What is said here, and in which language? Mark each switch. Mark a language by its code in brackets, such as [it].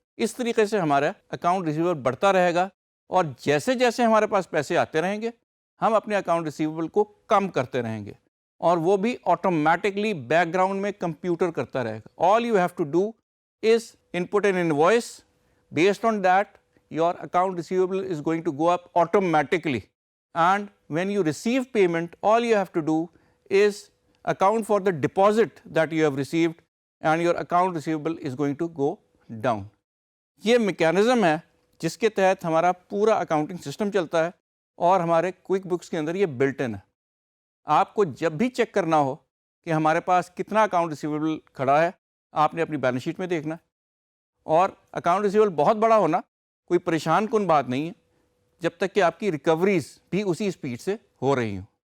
[ur] اس طریقے سے ہمارا اکاؤنٹ ریسیویبل بڑھتا رہے گا, اور جیسے جیسے ہمارے پاس پیسے آتے رہیں گے ہم اپنے اکاؤنٹ ریسیویبل کو کم کرتے رہیں گے, اور وہ بھی آٹومیٹکلی بیک گراؤنڈ میں کمپیوٹر کرتا رہے گا. [en] All you have to do is input an invoice. Based on that, your account receivable is going to go up automatically. And when you receive payment, all you have to do is account for the deposit that you have received, and your account receivable is going to go down. [ur] یہ mechanism ہے جس کے تحت ہمارا پورا accounting system چلتا ہے, اور ہمارے کوئک بکس کے اندر یہ بلٹ ان ہے. آپ کو جب بھی چیک کرنا ہو کہ ہمارے پاس کتنا اکاؤنٹ ریسیویبل کھڑا ہے, آپ نے اپنی بیلنس شیٹ میں دیکھنا ہے. اور اکاؤنٹ ریسیویبل بہت بڑا ہونا کوئی پریشان کن بات نہیں ہے جب تک کہ آپ کی ریکوریز بھی اسی اسپیڈ سے ہو رہی ہوں.